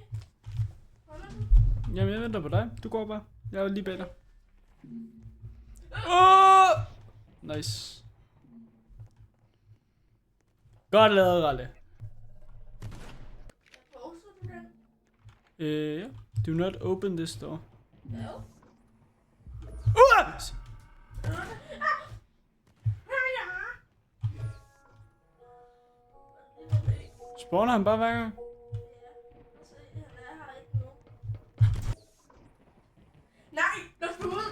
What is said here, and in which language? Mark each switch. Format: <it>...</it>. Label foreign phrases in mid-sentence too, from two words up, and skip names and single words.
<da>Jamen, jeg venter på dig. Du går bare. Jeg er lige bag dig. Nice. Godt lavet, Ralle. Ja.</da> <en>Do not open this door.</en> <da>Spawner han bare hver gang? Nej, luk mig ud!</da>